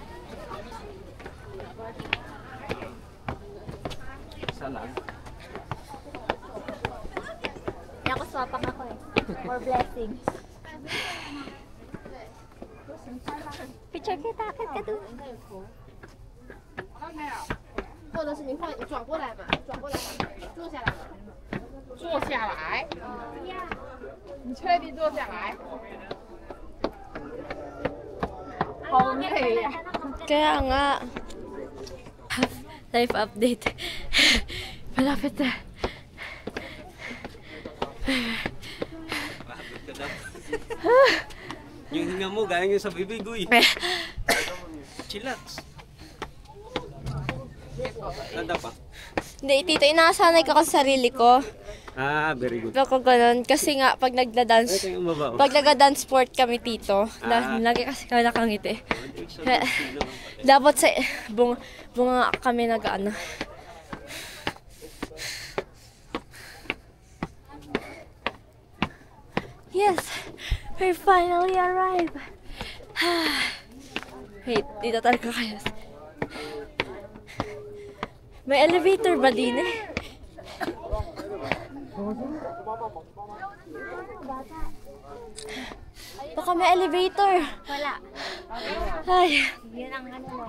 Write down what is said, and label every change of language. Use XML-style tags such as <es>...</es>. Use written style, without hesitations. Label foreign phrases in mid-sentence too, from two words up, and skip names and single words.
<tl>Isa lang. Kaya ako swapang ako eh.</tl> <en>For blessings.</en> <tl>Picture kita, akit ka doon.</tl> <zh>或者是你换你转过来嘛，转过来嘛，坐下来嘛，坐下来，你确定坐下来？好累呀、</zh> <tl>Kaya nga.</tl> <en>Life update.</en> <tl>Malapit na. Bakit ka daw? Yung hinga mo, galing yung sa bibig, uy. Chillax. Ganda pa? Hindi, tito, inasanay ko sa sarili ko.</tl> <en>Ah, very good.</en> <tl>Ako ganun. Kasi nga, pag Ay, nagda-dance, ito yung baba. pag nagda-dance sport kami, tito, Ah. lagi kasi kami nakangiti. Dapat sa bunga kami nag-ano.</tl> <en>Yes, we finally arrived.</en> <tl>Wait, dito talaga kayo. May elevator ba din eh? Baka may elevator. Wala. Ay. Yun ang ano mo.</tl>